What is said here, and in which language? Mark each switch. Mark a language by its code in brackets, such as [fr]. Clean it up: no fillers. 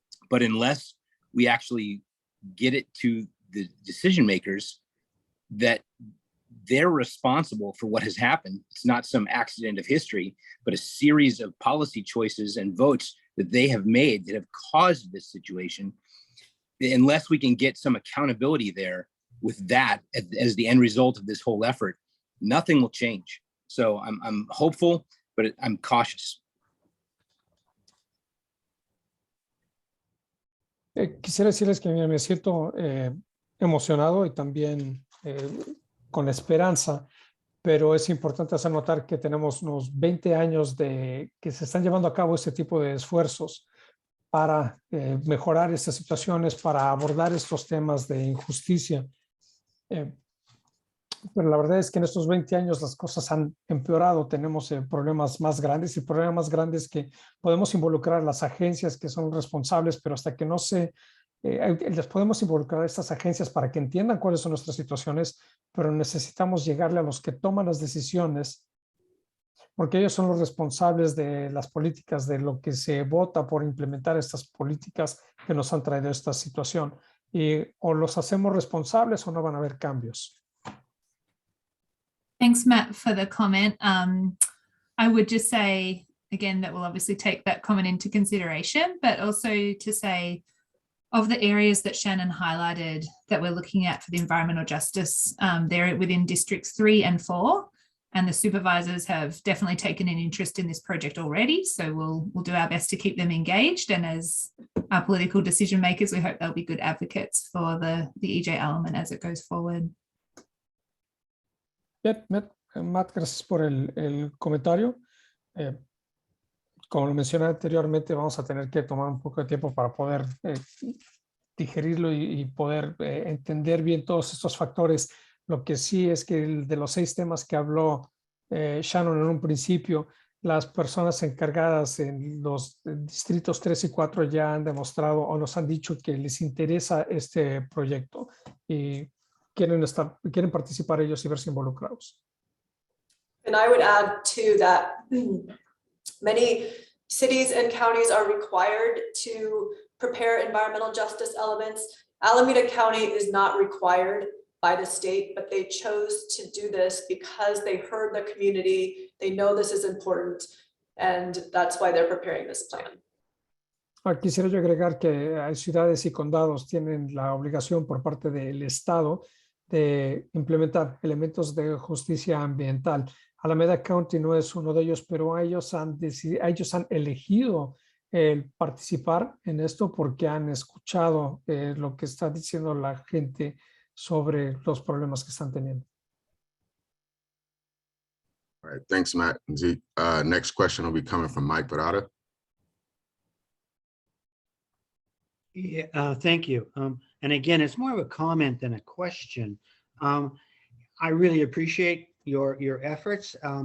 [en] But unless we actually get it to the decision makers that they're responsible for what has happened, it's not some accident of history, but a series of policy choices and votes that they have made that have caused this situation. Unless we can get some accountability there with that as the end result of this whole effort, nothing will change. So I'm hopeful, but I'm cautious. [es] Quisiera decirles que me siento emocionado y también con esperanza, pero es importante hacer notar que tenemos unos 20 años de que se están llevando a cabo este tipo de esfuerzos para mejorar estas situaciones, para abordar estos temas de injusticia. Pero la verdad es que en estos 20 años las cosas han empeorado, tenemos problemas más grandes, y el problema más grande es que podemos involucrar a las agencias que son responsables, pero hasta que no les podemos involucrar a estas agencias para que entiendan cuáles son nuestras situaciones, pero necesitamos llegarle a los que toman las decisiones, porque ellos son los responsables de las políticas, de lo que se vota por implementar estas políticas que nos han traído esta situación. Y o los hacemos responsables o no van a haber cambios. [en] Thanks, Matt, for the comment. I would just say, again, that we'll obviously take that comment into consideration, but also to say, of the areas that Shannon highlighted that we're looking at for the environmental justice, they're within districts 3 and 4, and the supervisors have definitely taken an interest in this project already. So we'll do our best to keep them engaged. And as our political decision makers, we hope they'll be good advocates for the EJ element as it goes forward. [es] Bien, Matt, gracias por el comentario. Como lo mencioné anteriormente, vamos a tener que tomar un poco de tiempo para poder digerirlo y poder entender bien todos estos factores. Lo que sí es que de los 6 temas que habló Shannon en un principio, las personas encargadas en los distritos 3 y 4 ya han demostrado o nos han dicho que les interesa este proyecto y quieren participar ellos y verse involucrados. [en] And I would add to that, many cities and counties are required to prepare environmental justice elements. Alameda County is not required by the state, but they chose to do this because they heard the community, they know this is important, and that's why they're preparing this plan. [es] Quisiera yo agregar que hay ciudades y condados tienen la obligación por parte del Estado de implementar elementos de justicia ambiental. Alameda County no es uno de ellos, pero ellos han elegido el participar en esto porque han escuchado lo que está diciendo la gente sobre los problemas que están teniendo. [en] All right, thanks, Matt and Zeke. Next question will be coming from Mike Barada. Yeah, thank you. And again, it's more of a comment than a question. I really appreciate your efforts.